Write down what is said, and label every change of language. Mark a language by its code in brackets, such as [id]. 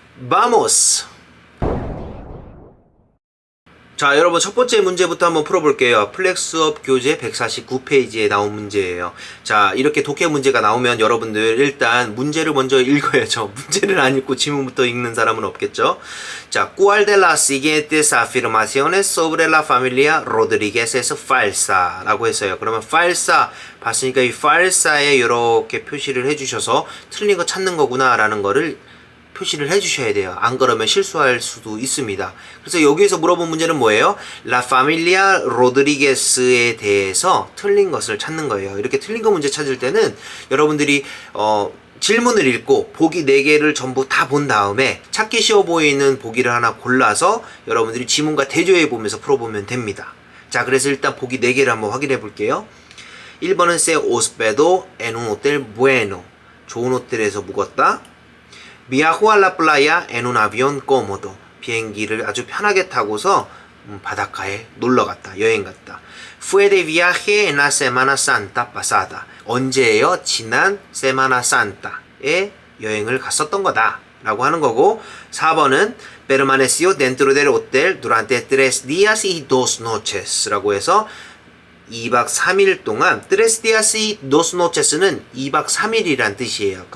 [es] Vamos! [ko] 자, 여러분 첫 번째 문제부터 한번 풀어볼게요. 플렉스업 교재 149페이지에 나온 문제예요. 자, 이렇게 독해 문제가 나오면 여러분들 일단 문제를 먼저 읽어야죠. 문제를 안 읽고 지문부터 읽는 사람은 없겠죠. [es] 자, ¿Cuál de las siguientes afirmaciones sobre la familia Rodríguez es falsa? [ko] 라고 했어요. 그러면 falsa 봤으니까 이 falsa에 이렇게 표시를 해주셔서 틀린 거 찾는 거구나 라는 거를 표시를 해주셔야 돼요. 안 그러면 실수할 수도 있습니다. 그래서 여기에서 물어본 문제는 뭐예요? [es] La familia Rodríguez [ko] 에 대해서 틀린 것을 찾는 거예요. 이렇게 틀린 거 문제 찾을 때는 여러분들이 질문을 읽고 보기 4개를 전부 다 본 다음에 찾기 쉬워 보이는 보기를 하나 골라서 여러분들이 지문과 대조해 보면서 풀어보면 됩니다. 자, 그래서 일단 보기 4개를 한번 확인해 볼게요. [es] 1번은 se hospedó en un hotel bueno. [ko] 좋은 호텔에서 묵었다. [es] Viajó a la playa en un avión cómodo. [ko] 비행기를 아주 편하게 타고서 바닷가에 놀러 갔다. 여행 갔다. [es] Fue de viaje en la Semana Santa pasada. [ko] 언제예요? 지난 Semana Santa에 여행을 갔었던 거다 라고 하는 거고, 4번은 [es] permaneció dentro del hotel durante 3 días y 2 noches [ko] 라고 해서 2박 3일 동안 [es] tres días y dos noches [ko] 는 2박 3일이란 뜻이에요.